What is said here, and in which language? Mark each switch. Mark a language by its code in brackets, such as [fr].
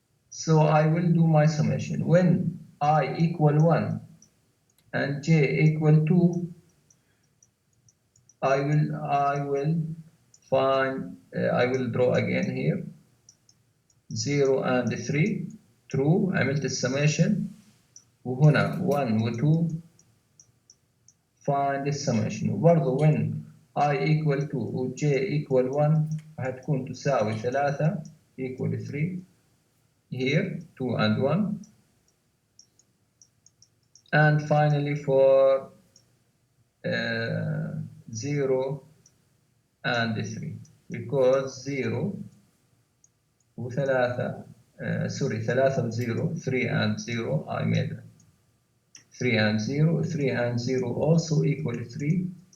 [en] So I will do my summation. When I equal 1 and j equal 2, I will find, I will draw again here 0 and 3 true. [ar] عملت السميشن وهنا 1 و 2 find السميشن. [en] وبرضه when I equal 2 و j equal 1 [ar] هتكون تساوي [en] 3 equal 3 here 2 and 1. And finally for 0 and 3, because 0 و 3 sorry 3 و 0, 3 and 0, I made 3 and 0, 3 and 0 also equal 3.